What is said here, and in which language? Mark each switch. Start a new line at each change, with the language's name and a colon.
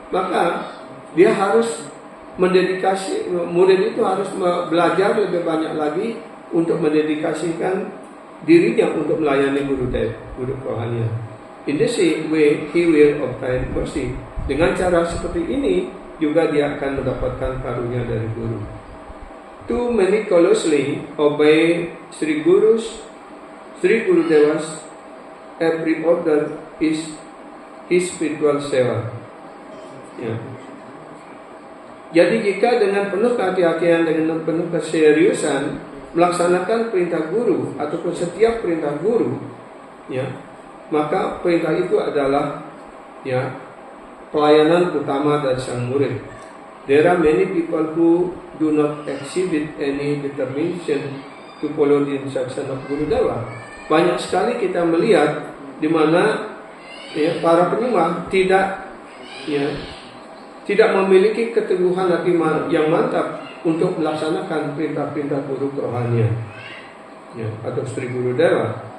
Indonesian: Maka dia harus mendedikasi, murid itu harus belajar lebih banyak lagi untuk mendedikasikan dirinya untuk melayani Guru Deva, guru kerohanian.
English: In this way, he will obtain mercy.
Indonesian: Dengan cara seperti ini, juga dia akan mendapatkan karunia dari guru.
English: To meticulously obey Sri Guru Deva's every order is his spiritual seva.
Indonesian: Ya. Jadi jika dengan penuh kehati-hatian, dengan penuh keseriusan melaksanakan perintah guru ataupun setiap perintah guru, ya, maka perintah itu adalah, ya, pelayanan utama dari sang murid.
English: There are many people who do not exhibit any determination to follow the instruction of Guru Deva.
Indonesian: Banyak sekali kita melihat di mana, ya, para penyembah tidak memiliki keteguhan hati yang mantap untuk melaksanakan perintah-perintah guru kerohanian, ya, atau Sri Guru Deva.